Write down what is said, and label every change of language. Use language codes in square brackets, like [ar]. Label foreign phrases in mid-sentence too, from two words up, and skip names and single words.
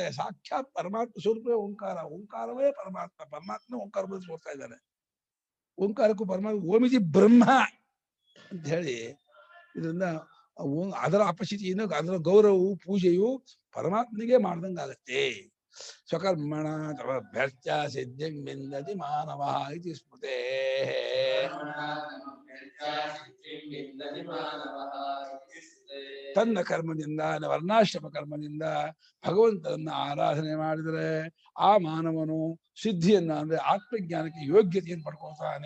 [kn] ಸಾಕ್ಷಾತ್ ಪರಮಾತ್ಮ ಸ್ವರೂಪವೇ ಓಂಕಾರ. ಓಂಕಾರವೇ ಪರಮಾತ್ಮ. ಪರಮಾತ್ಮ ಓಂಕಾರ ಬಂದು ತೋರ್ತಾ ಇದ್ದಾನೆ. ಓಂಕಾರಕ್ಕೂ ಪರಮಾತ್ಮ [sa] ಓಮಿತಿ ಬ್ರಹ್ಮ [kn] ಅಂತ ಹೇಳಿ ಇದರಿಂದ ಅದರ ಅಪಚಿತಿಯಿಂದ ಅದರ ಗೌರವವು ಪೂಜೆಯು ಪರಮಾತ್ಮನಿಗೆ ಮಾಡ್ದಂಗಾಗತ್ತೆ. [sa] ಸ್ವಕರ್ಮಣ ತವ ಭ್ಯರ್ಚ ಸಿದ್ಧಿಂ ವಿಂದತಿ ಮಾನವ ಇತಿ ಸ್ಮೃತೆ. [kn] ತನ್ನ ಕರ್ಮದಿಂದ ವರ್ಣಾಶ್ರಮ ಕರ್ಮದಿಂದ ಭಗವಂತನನ್ನ ಆರಾಧನೆ ಮಾಡಿದರೆ ಆ ಮಾನವನು ಸಿದ್ಧಿಯನ್ನ ಅಂದ್ರೆ ಆತ್ಮಜ್ಞಾನಕ್ಕೆ ಯೋಗ್ಯತೆಯನ್ನು ಪಡ್ಕೊಳ್ತಾನೆ.